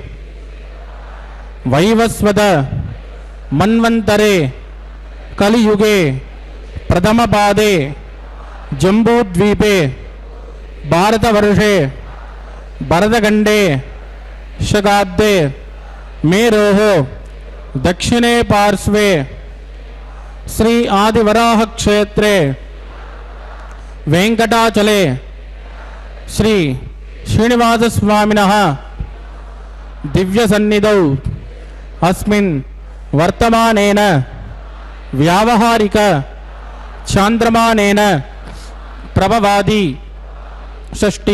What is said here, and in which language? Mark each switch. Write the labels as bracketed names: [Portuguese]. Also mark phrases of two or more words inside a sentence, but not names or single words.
[Sanskrit] वैवस्वत मन्वन्तरे कलियुगे प्रथम पादे जम्बूद्वीपे भारतवर्षे भरतखण्डे शकाब्दे मेरोः दक्षिणे पार्श्वे శ్రీ ఆదివరాహ క్షేత్రే వెంకటాచలే శ్రీ శ్రీనివాసస్వామినః దివ్య సన్నిధౌ అస్మిన్ వర్తమానేన వ్యావహారిక చాంద్రమానేన ప్రభవాది షష్ఠి